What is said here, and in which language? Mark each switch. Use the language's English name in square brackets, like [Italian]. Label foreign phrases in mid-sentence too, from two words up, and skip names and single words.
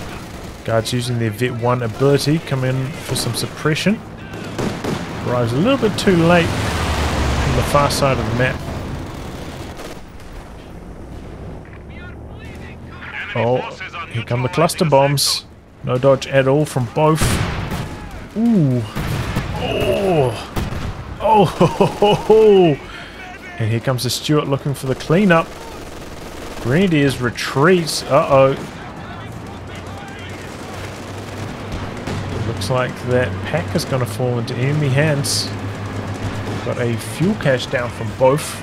[English] Guards using their Vet 1 ability, come in for some suppression. Arrives a little bit too late on the far side of the map. Oh, here come the cluster bombs. No dodge at all from Boph. Ooh. Oh. Oh. Ho, ho, ho, ho. And here comes the Stuart looking for the cleanup. Grenadiers retreats. Uh-oh. Looks like that pack is going to fall into enemy hands. Got a fuel cache down from Boph.